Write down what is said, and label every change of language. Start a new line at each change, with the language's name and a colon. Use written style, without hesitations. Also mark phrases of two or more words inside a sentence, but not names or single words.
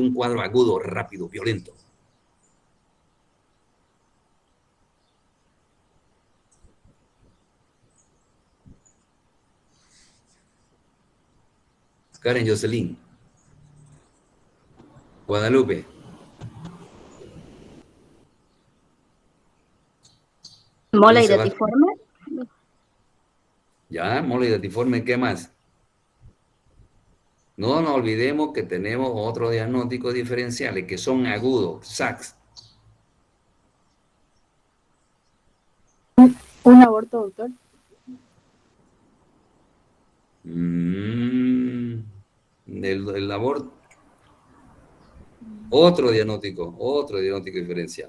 Spanish: Un cuadro agudo, rápido, violento. Karen Jocelyn. Guadalupe. ¿Mola hidatiforme? Ya, mola hidatiforme, ¿qué más? No nos olvidemos que tenemos otros diagnósticos diferenciales que son agudos, SACs. ¿Un aborto, doctor? El aborto, Otro diagnóstico diferencial.